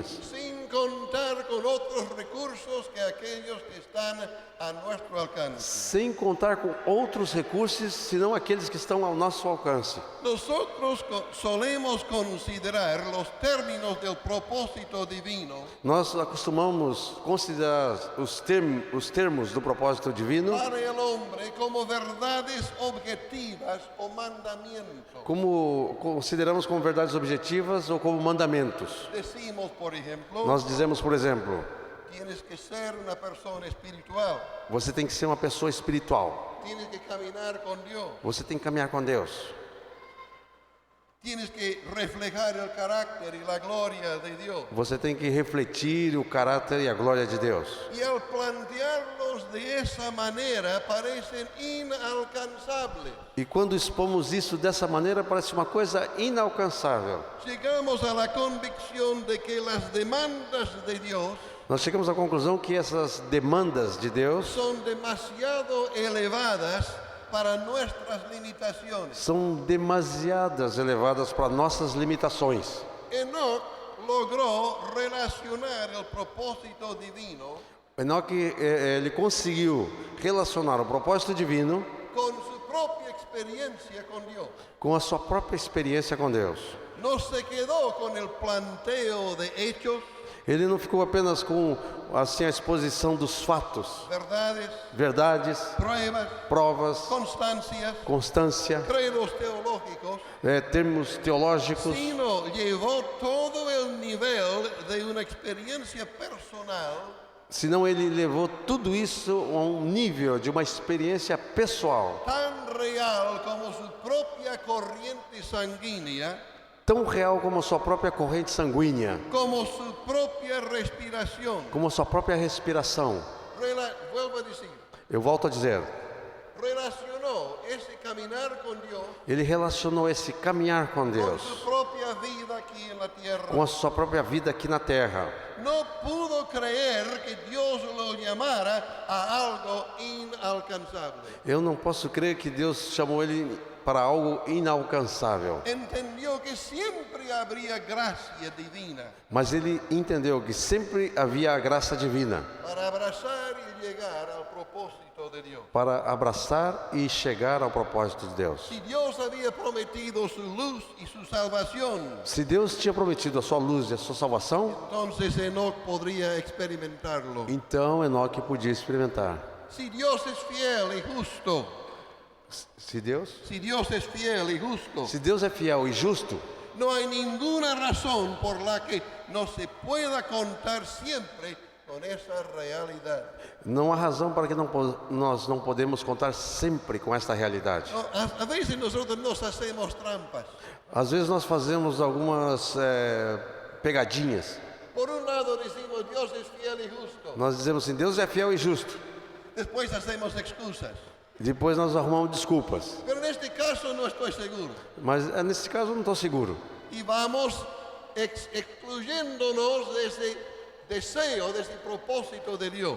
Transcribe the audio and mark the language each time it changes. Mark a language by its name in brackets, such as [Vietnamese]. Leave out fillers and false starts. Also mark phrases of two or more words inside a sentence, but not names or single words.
[Spanish] sin contar con otros recursos que aquellos que están a nuestro alcance. [Portuguese] sem contar com outros recursos, senão aqueles que estão ao nosso alcance. [Spanish] Nosotros solemos considerar los términos del propósito divino [Portuguese] Nós acostumamos considerar os termos do propósito divino [Spanish] para el hombre como verdades objetivas o mandamientos. [Portuguese] como consideramos como verdades objetivas ou como mandamentos. [Spanish] Decimos, por ejemplo, [Portuguese] Nós dizemos, por exemplo, [Spanish] tienes que ser una persona espiritual, [Portuguese] você tem que ser uma pessoa espiritual, [Spanish] tienes que caminar con Dios, [Portuguese] você tem que caminhar com Deus, [Spanish] tienes que reflejar el carácter y la gloria de Dios. [Portuguese] você tem que refletir o caráter e a glória de Deus. [Spanish] Y al plantearlos de esa manera parecen inalcanzables. [Portuguese] E quando expomos isso dessa maneira, parece uma coisa inalcançável. [Spanish] Llegamos a la convicción de que las demandas de Dios [Portuguese] Nós chegamos à conclusão que essas demandas de Deus [Spanish] son demasiado elevadas para nuestras limitaciones. [Portuguese] são demasiadas elevadas para nossas limitações. [Spanish] Enoch logró relacionar el propósito divino [Portuguese] Enoque, ele conseguiu relacionar o propósito divino [Spanish] con su propia experiencia con Dios. [Portuguese] com a sua própria experiência com Deus. [Spanish] No se quedó con el planteo de hechos, [Portuguese] Ele não ficou apenas com assim a exposição dos fatos, verdades, provas, constância, [Spanish] credos teológicos, [Portuguese] termos teológicos, [Spanish] sino llevó todo el nivel de una experiencia personal, [Portuguese] senão ele levou tudo isso a um nível de uma experiência pessoal, [Spanish] tan real como su propia corriente sanguínea, [Portuguese] tão real como a sua própria corrente sanguínea, [Spanish] como su propia respiración. [Portuguese] como a sua própria respiração. [Spanish] Vuelvo a decir, [Portuguese] Eu volto a dizer, [Spanish] relacionó ese caminar con Dios [Portuguese] ele relacionou esse caminhar com [Spanish] con [Portuguese] Deus [Spanish] su propia vida aquí en la tierra. [Portuguese] com a sua própria vida aqui na terra. [Spanish] No pudo creer que Dios lo llamara a algo inalcanzable. [Portuguese] Eu não posso crer que Deus chamou ele para algo inalcançável. [Spanish] Entendió que siempre habría gracia divina [Portuguese] Mas ele entendeu que sempre havia a graça divina [Spanish] para abrazar y llegar al propósito de Dios. [Portuguese] para abraçar e chegar ao propósito de Deus. [Spanish] Si Dios había prometido su luz y su salvación, [Portuguese] Se Deus tinha prometido a sua luz e a sua salvação, [Spanish] entonces Enoc podría experimentarlo. [Portuguese] então Enoque podia experimentar. [Spanish] Si Dios es fiel y justo, [Portuguese] Se Deus é fiel e justo, [Spanish] no hay ninguna razón por la que no se pueda contar siempre con esa realidad. [Portuguese] não há razão para que nós não podemos contar sempre com esta realidade. [Spanish] No, a veces nosotros nos hacemos trampas. [Portuguese] Às vezes nós fazemos algumas pegadinhas. [Spanish] Por un lado decimos Dios es fiel y justo. [Portuguese] Nós dizemos assim, Deus é fiel e justo. [Spanish] Después hacemos excusas. [Portuguese] Depois nós arrumamos desculpas. [Spanish] Pero en este caso no estoy seguro. [Portuguese] Mas nesse caso eu não estou seguro. [Spanish] Y vamos excluyéndonos de ese deseo, de ese propósito de Dios.